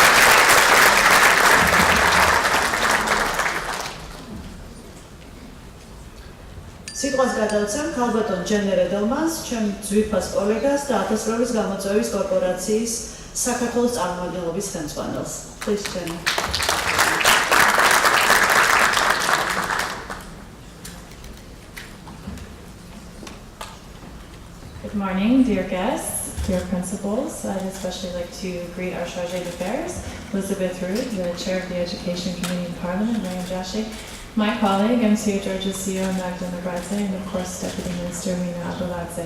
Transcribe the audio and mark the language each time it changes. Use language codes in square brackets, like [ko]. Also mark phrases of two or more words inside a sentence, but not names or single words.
[ka] სიტყვას გადავცემ ქალბატონ ჯენერე დელმანს, ჩემ ძვირფას კოლეგას და ათასწლეულის გამოწვევის კორპორაციის საქართველოს წარმომადგენლობის ხელმძღვანელს. [en] Please, Jenny. Good morning, dear guests, dear principals. I'd especially like to greet our Chargé d'Affaires, Elizabeth Rood, the Chair of the Education Committee in Parliament, Mariam Jashi, my colleague, MCA Georgia CEO Magda Nagradze, and of course Deputy Minister Mina Abuladze.